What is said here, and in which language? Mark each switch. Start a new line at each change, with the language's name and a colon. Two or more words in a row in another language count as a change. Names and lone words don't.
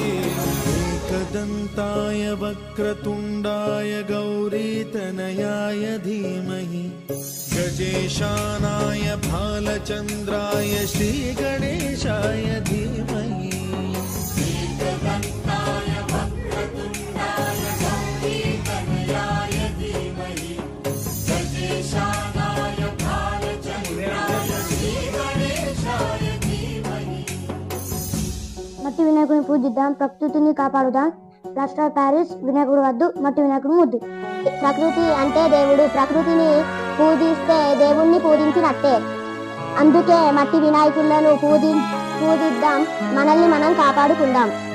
Sanskrit: एकदन्ताय वक्रतुण्डाय गौरीतनयाय धीमहि गजेशानाय भालचन्द्राय श्रीगणेशाय धीमहि एकदन्ताय वक्रतुण्डाय गौरीतनयाय धीमहि गजेशानाय भालचन्द्राय श्रीगणेशाय धीमहि।
Telugu: మట్టి వినాయకుడిని పూజిద్దాం, ప్రకృతిని కాపాడుదాం.
English: plaster of Paris
Telugu: వినాయకుడు వద్దు, మట్టి వినాయకుడు ముద్దు. ప్రకృతి అంటే దేవుడు, ప్రకృతిని పూజిస్తే దేవుణ్ణి పూజించినట్టే. అందుకే మట్టి వినాయకులను పూజిద్దాం, మనల్ని మనం కాపాడుకుందాం.